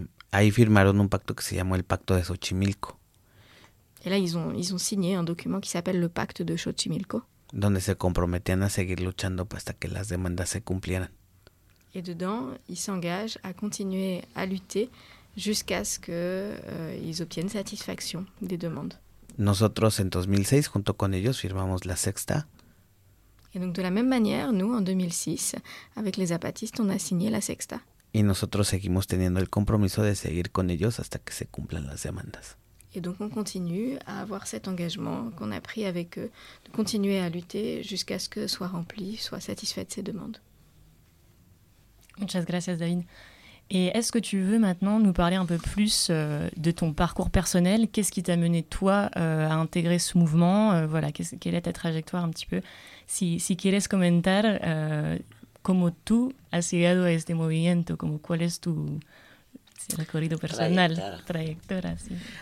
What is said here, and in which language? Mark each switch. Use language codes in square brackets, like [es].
[es] Ahí firmaron un pacto que se llamó el Pacto de Xochimilco. [fr] Et là, ils ont signé un document qui s'appelle le Pacte de Xochimilco. [es] Donde se comprometían a seguir luchando hasta que las demandas se cumplieran. [fr] Et dedans, ils s'engagent à continuer à lutter jusqu'à ce qu'ils obtiennent satisfaction des demandes. [es] Nosotros, en 2006, junto con ellos, firmamos la Sexta. [fr] Et donc, de la même manière, nous, en 2006, avec les zapatistes, on a signé la Sexta. [es] Et nosotros seguimos teniendo el compromiso de seguir con ellos hasta que se cumplan las demandas. [fr] Et donc, on continue à avoir cet engagement qu'on a pris avec eux, de continuer à lutter jusqu'à ce que soient remplies, soient satisfaites ces demandes. [es] Muchas gracias, David. [fr] Et est-ce que tu veux maintenant nous parler un peu plus de ton parcours personnel? Qu'est-ce qui t'a mené, toi, à intégrer ce mouvement? Voilà, quelle est ta trajectoire un petit peu? [es] Si quieres comentar cómo tú has llegado a este movimiento, como cuál es tu recorrido personal, trayectoria, sí.